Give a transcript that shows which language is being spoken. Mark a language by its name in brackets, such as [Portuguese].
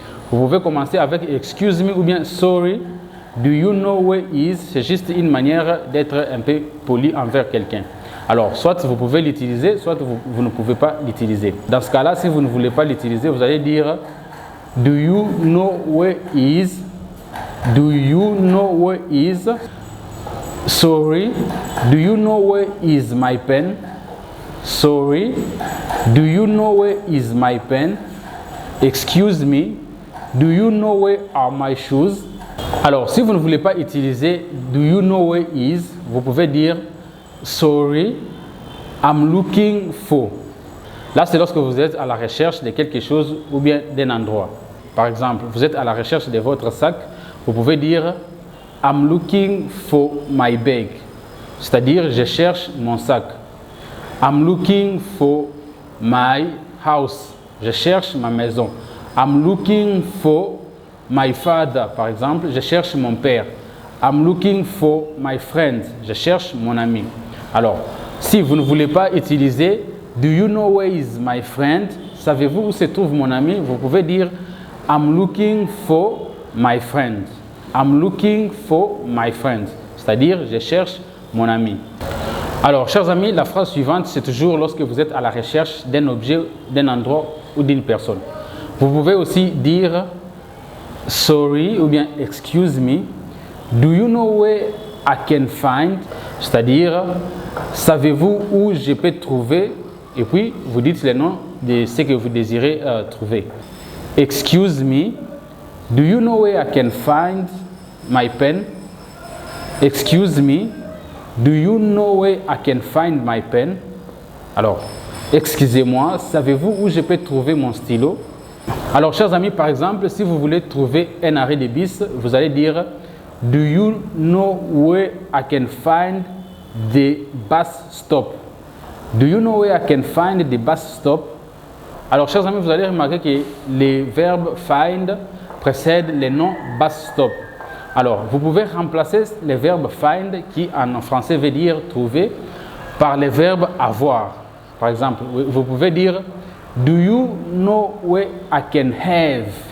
[French] Vous pouvez commencer avec [English] Excuse me [French] ou bien [English] Sorry, do you know where he is? [French] C'est juste une manière d'être un peu poli envers quelqu'un. Alors, soit vous pouvez l'utiliser, soit vous ne pouvez pas l'utiliser. Dans ce cas-là, si vous ne voulez pas l'utiliser, vous allez dire [English] Do you know where he is? Do you know where he is? Sorry, do you know where is my pen? Sorry, do you know where is my pen? Excuse me, do you know where are my shoes? [French] Alors, si vous ne voulez pas utiliser [English] do you know where is, [French] vous pouvez dire [English] Sorry, I'm looking for. [French] Là, c'est lorsque vous êtes à la recherche de quelque chose ou bien d'un endroit. Par exemple, vous êtes à la recherche de votre sac, vous pouvez dire [English] I'm looking for my bag. [French] C'est-à-dire, je cherche mon sac. [English] I'm looking for my house. [French] Je cherche ma maison. [English] I'm looking for my father. [French] Par exemple, je cherche mon père. [English] I'm looking for my friend. [French] Je cherche mon ami. Alors, si vous ne voulez pas utiliser [English] Do you know where is my friend? [French] Savez-vous où se trouve mon ami? Vous pouvez dire [English] I'm looking for my friend. I'm looking for my friend. [French] C'est-à-dire, je cherche mon ami. Alors, chers amis, la phrase suivante, c'est toujours lorsque vous êtes à la recherche d'un objet, d'un endroit ou d'une personne. Vous pouvez aussi dire Sorry ou bien [English] Excuse me. Do you know where I can find? [French] C'est-à-dire, savez-vous où je peux trouver? Et puis, vous dites le nom de ce que vous désirez trouver. [English] Excuse me. Do you know where I can find my pen? Excuse me, do you know where I can find my pen? [French] Alors, excusez-moi, savez-vous où je peux trouver mon stylo? Alors, chers amis, par exemple, si vous voulez trouver un arrêt de bus, vous allez dire [English] Do you know where I can find the bus stop? Do you know where I can find the bus stop? [French] Alors, chers amis, vous allez remarquer que les verbes find précèdent les noms bus stop. Alors, vous pouvez remplacer le verbe find, qui en français veut dire trouver, par le verbe avoir. Par exemple, vous pouvez dire [English] Do you know where I can have?